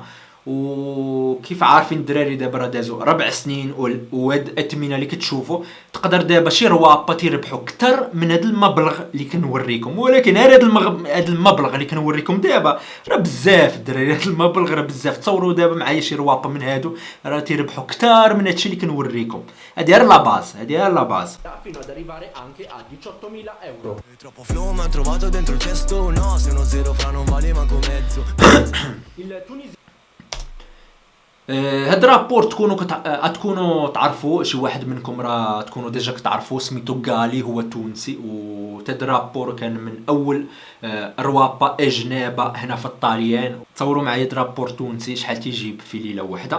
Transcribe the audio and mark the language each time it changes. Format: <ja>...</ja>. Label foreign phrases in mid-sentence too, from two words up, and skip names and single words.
<ar>وكيف عارفين الدراري دابا راه دازو 4 سنين، وهاد الثمنه اللي كتشوفوا تقدر دابا شي روابا تيربحوا اكثر من هذا المبلغ اللي كنوريكم. ولكن هذا المبلغ اللي كنوريكم دابا راه بزاف الدراري، هذا المبلغ راه بزاف. تصوروا دابا معايا شي روابا من هادو راه تيربحوا اكثر من هادشي اللي كنوريكم. هذه غير</ar> <fr>la base.</fr> <it>fino ad arrivare anche a 18.000 euro. Troppo flow mi ha trovato dentro il cesto. No, se uno zero fra non vale manco mezzo. Il tunisino</it> <ar>هاد رابور تكونوا تعرفوا، شي واحد منكم راه تكونوا ديجا كتعرفوا، سميتو غالي، هو تونسي. وتاد رابور كان من اول روابا اجنبه هنا في الطاليان. تصوروا معايا رابور تونسي شحال تيجيب في ليله واحده.</ar>